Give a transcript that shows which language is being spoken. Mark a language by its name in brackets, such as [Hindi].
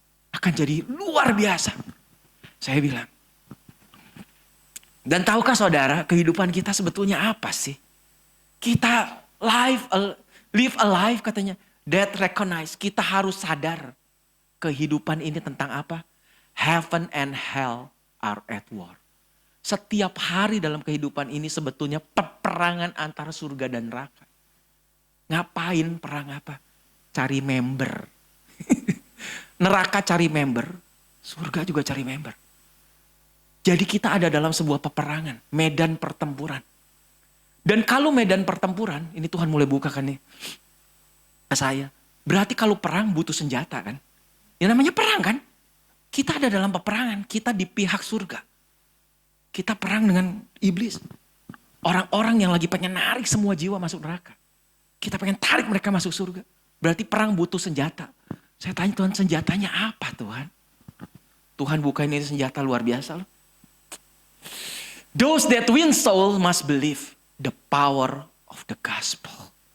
[Indonesian] Akan jadi luar biasa. Saya bilang. Dan tahukah saudara kehidupan kita sebetulnya apa sih? Kita [English] live a life [Indonesian] katanya. [English] That recognize. [Indonesian] Kita harus sadar. Kehidupan ini tentang apa? [English] Heaven and hell are at war. [Indonesian] Setiap hari dalam kehidupan ini sebetulnya peperangan antara surga dan neraka. Ngapain perang apa? Cari member. Neraka cari member. Surga juga cari member. Jadi kita ada dalam sebuah peperangan. Medan pertempuran. Dan kalau medan pertempuran, ini Tuhan mulai bukakan nih ke saya. Berarti kalau perang butuh senjata kan. Ya namanya perang kan. Kita ada dalam peperangan. Kita di pihak surga. Kita perang dengan iblis. Orang-orang yang lagi pengen narik semua jiwa masuk neraka. Kita pengen tarik mereka masuk surga. Berarti perang butuh senjata. Saya tanya Tuhan, senjatanya apa Tuhan? Tuhan bukain ini senjata luar biasa loh. [English] Those that win soul must believe the power of the gospel.